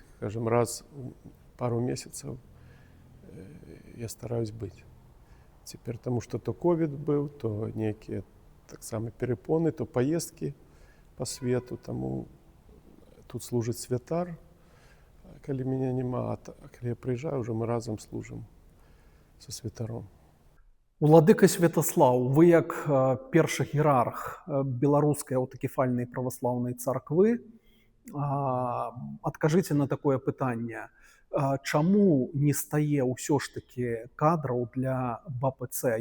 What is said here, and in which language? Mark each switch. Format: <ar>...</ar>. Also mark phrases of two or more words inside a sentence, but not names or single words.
<uk>Скажімо, раз у пару місяців я стараюсь бути. Тепер тому що то ковід був, то деякі так само перепони, то поїздки по світу, тому тут служить святар, коли мене нема, а коли я приїжджаю, вже ми разом служимо зі святаром.</uk> <be>Уладыка Святаслаў, вы як першы іерарх беларускай аўтакефальнай праваслаўнай царквы, адкажыце на такое пытанне. Чаму не стае ўсё ж такі кадраў для БАПЦ?</be>